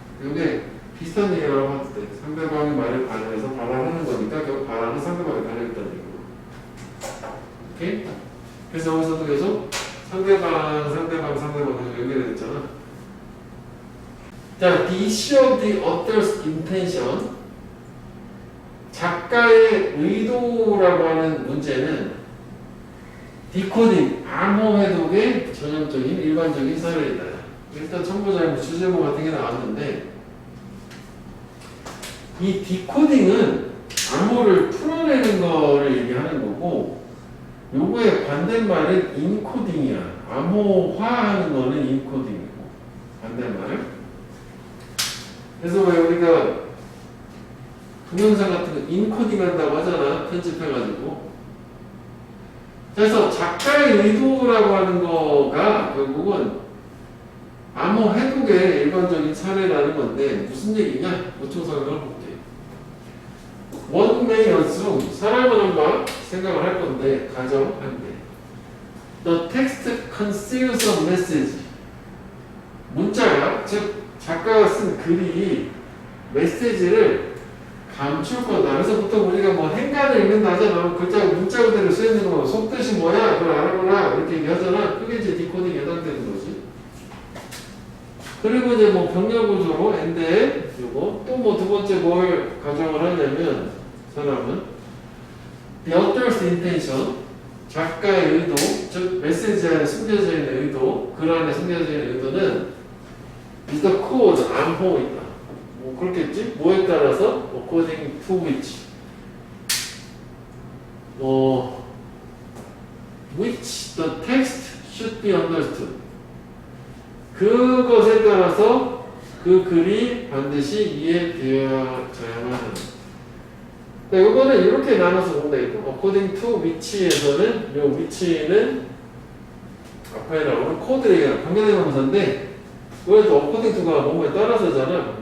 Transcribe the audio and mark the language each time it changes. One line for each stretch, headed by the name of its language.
Korean: 이게 비슷한 얘기라고 하도 돼. 상대방의 말에 반응해서 발언하는 거니까 결국 발언은 상대방에 반응했다는 얘기고. 오케이? 그래서 여기서도 계속 상대방 연결됐잖아.
English: 자, the issue of the author's intention.
Korean: 작가의 의도라고 하는 문제는 디코딩, 암호 해독의 전형적인 일반적인 사례이다. 일단 첨부자의 주제모 같은 게 나왔는데 이 디코딩은 암호를 풀어내는 거를 얘기하는 거고 요거의 반대말은 인코딩이야. 암호화하는 거는 인코딩이고 반대말. 그래서 왜 우리가 동영상 같은 거 인코딩 한다고 하잖아. 편집해가지고. 그래서 작가의 의도라고 하는 거가 결국은 암호 해독의 일반적인 사례라는 건데 무슨 얘기냐? 보충성을 볼게.
English: One may assume,
Korean: 사람은 한번 생각을 할 건데 가정한데
English: The text conceals a message.
Korean: 문자가, 즉 작가가 쓴 글이 메시지를 감출 거다. 그래서 보통 우리가 뭐 행간을 읽는다 하잖아. 글자가 문자 그대로 쓰여있는 거 속뜻이 뭐야? 그걸 알아보라. 이렇게 얘기하잖아. 그게 이제 디코딩에 해당되는 거지. 그리고 이제 뭐 병렬 구조로 엔드에 요거 또 뭐 두 번째 뭘 가정을 하냐면 사람은
English: the author's intention,
Korean: 작가의 의도, 즉 메시지 안에 숨겨져 있는 의도, 글 안에 숨겨져 있는 의도는
English: is the code,
Korean: 암호이다. 뭐 그렇겠지? 뭐에 따라서
English: according to which which the text should be understood.
Korean: 그것에 따라서 그 글이 반드시 이해되어야만 한다. 이거는 이렇게 나눠서 보면 되겠고 according to which에서는 이 which는 앞에 나오는 코드 얘기가 관계대명사인데 그래도 according to가 뭐뭐에 따라서잖아.